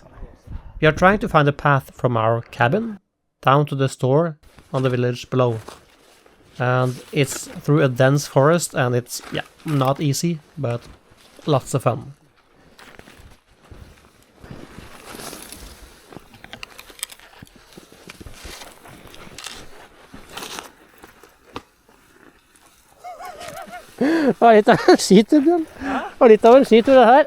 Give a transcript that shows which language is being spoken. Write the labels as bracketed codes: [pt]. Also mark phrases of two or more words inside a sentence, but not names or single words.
[en] We are trying to find a path from our cabin down to the store on the village below. And it's through a dense forest and it's, yeah, not easy, but lots of fun. [no] Det var litt av en skitur, Bjørn. Det var litt av en skitur, det her.